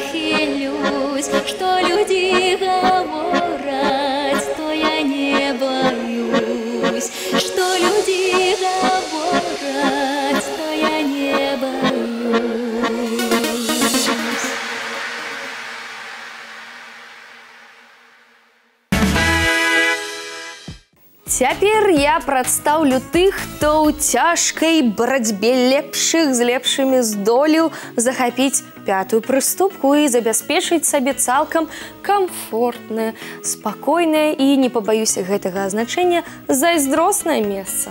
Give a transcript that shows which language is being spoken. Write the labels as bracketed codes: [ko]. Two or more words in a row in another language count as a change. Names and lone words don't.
[ru] хилюсь, что люди говорят, то я не боюсь, что люди говорят, то я не боюсь. [be] Цяпер я прадстаўлю тых, хто ў цяжкай барацьбе лепшых з лепшымі здолеў захапіць 5-ю прыступку і забяспечыць сабе цалкам камфортнае, спакойнае і, не пабаюся гэтага азначэння, зайздроснае месца.